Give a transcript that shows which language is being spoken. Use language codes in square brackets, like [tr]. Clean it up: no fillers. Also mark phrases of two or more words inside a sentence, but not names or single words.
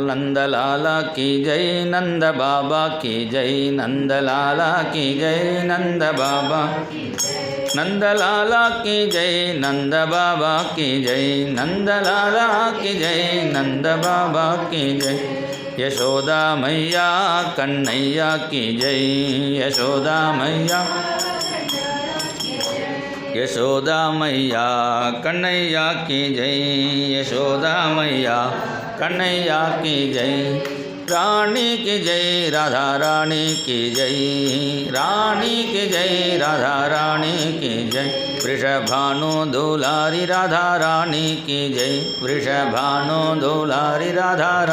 [hi] नंदलाला की जय नंद बाबा की जय नंदलाला की जय नंद बाबा नंदलाला की जय नंद बाबा की जय नंदलाला की जय नंद बाबा की जय यशोदा मैया कन्हैया की जय यशोदा मैया यशोदा मैया कन्हैया की जय यशोदा मैया कन्हैया की जय रानी की जय राधा रानी की जय रानी की जय राधा रानी की जय वृषभानु दुलारी राधा रानी की जय वृषभानु दुलारी राधा